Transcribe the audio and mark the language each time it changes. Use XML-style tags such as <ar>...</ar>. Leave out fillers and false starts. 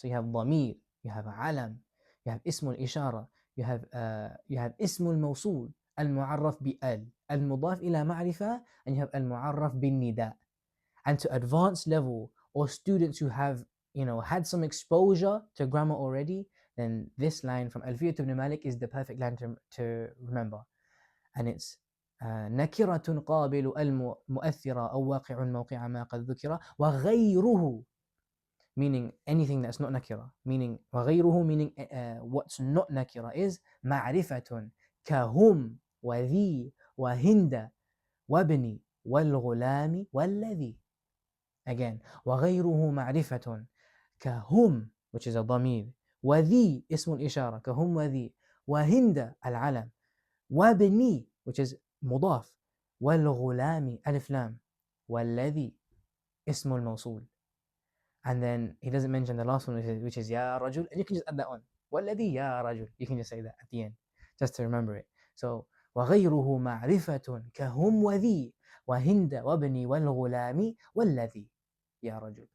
<en>So you have dhamir, you have alam, you have ismul ishara, you have ismul mawsul, al-mu'arraf bi al-mudaf ila ma'rifa, and you have al-mu'arraf bin nida. And to advanced level or students who have had some exposure to grammar already, then this line from Alfiyat ibn Malik is the perfect line to remember. And it's</en> <ar>نكرة قابل المؤثرة أو واقع موقع ما قد ذكر وغيره,</ar> <en>meaning anything that's not nakira, meaning</en> <ar>وغيره,</ar> <en>meaning what's not nakira is</en> <ar>معرفة كهم وذي وهند وابني والغلام والذي.</ar> <en>Again,</en> <ar>وغيره معرفة كهم,</ar> <en>which is a</en> <ar>ضمير, وذي اسم الإشارة كهم وذي, وهند العلم, وابني,</ar> <en>which is</en> <ar>مضاف, والغلام ألف لام, والذي اسم الموصول.</ar> <en>And then he doesn't mention the last one, which is Ya Rajul, and you can just add that on. وَالَّذِي Ya Rajul. You can just say that at the end, just to remember it.</en> <ar>So, وَغَيْرُهُ مَعْرِفَةٌ كَهُمْ وَذِي وَهِنْدَ وَابْنِ وَالْغُلَامِ وَالَّذِي Ya Rajul.</ar>